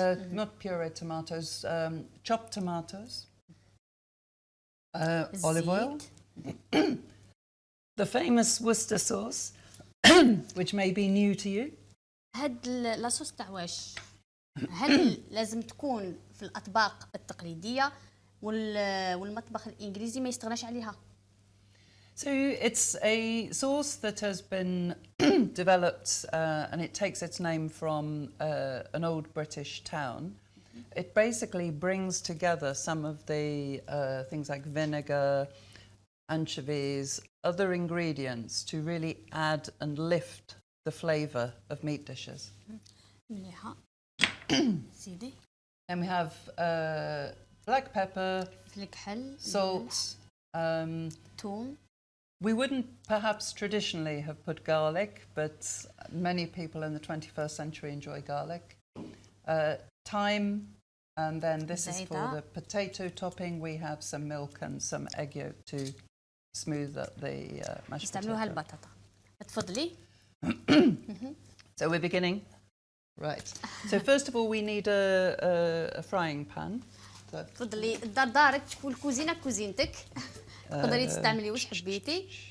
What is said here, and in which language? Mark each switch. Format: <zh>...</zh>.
<en>not pureed tomatoes, chopped tomatoes, olive oil, the famous Worcester sauce, which may be new to you.</en> <ar>هاد لاصوص تاع واش؟ هل لازم تكون في الأطباق التقليدية والمطبخ الإنجليزي ما يستغناش عليها؟</ar> <en>So it's a sauce that has been developed and it takes its name from an old British town. It basically brings together some of the things like vinegar, anchovies, other ingredients to really add and lift the flavour of meat dishes.</en> <ar>مليحة. سيدي.</ar> <en>And we have black pepper,</en> <ar>الكحل،</ar> <en>salt,</en> <ar>توم.</ar> <en>We wouldn't perhaps traditionally have put garlic, but many people in the 21st century enjoy garlic. Thyme, and then this is for the potato topping. We have some milk and some egg yolk to smooth up the mashed</en> <ar>يستعملوها</ar> <en>potato.</en> <ar>البطاطا. تفضلي.</ar> <en>So we're beginning. Right. So first of all, we need a frying pan.</en> <ar>تفضلي، الدار دارك، والكوزينة كوزينتك. تقدري تستعملي واش حبيتي.</ar>